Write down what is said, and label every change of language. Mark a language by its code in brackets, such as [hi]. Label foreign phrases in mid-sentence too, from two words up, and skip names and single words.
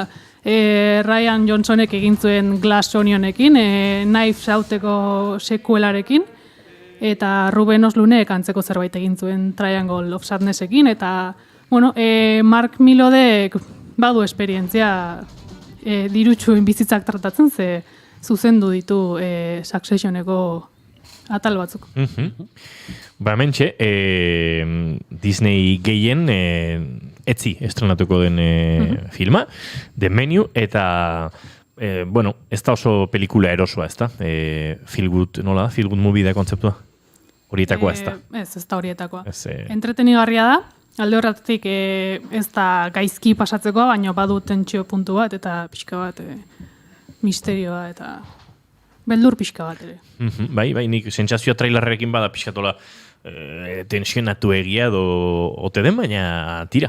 [eu] Ryan Johnsonek egin zuen Glass Onionekin, Knives Outeko sekuelarekin, eta Ruben Oslunek antzeko zerbait egin zuen Triangle of Sadnessekin, eta Mark Milodek badu esperientzia dirutsuen bizitzak tratatzen, ze zuzendu ditu Successioneko atal batzuk. Hementxe, Disney gehien etzi estrenatuko den filma, The Menu, eta ez da oso pelikula erosoa, ez da? [en] Feel good movie [eu] da kontzeptua? Horietakoa ez da? Ez da horietakoa. Entretenigarria da, alde horretik ez da gaizki pasatzekoa, baina badu tentsio puntu bat, eta pixka bat misterioa eta beldur pixka bat ere. Bai, nik sentsazioa trailerrekin bada pixkatola tensionatu egia ote den, baina tira.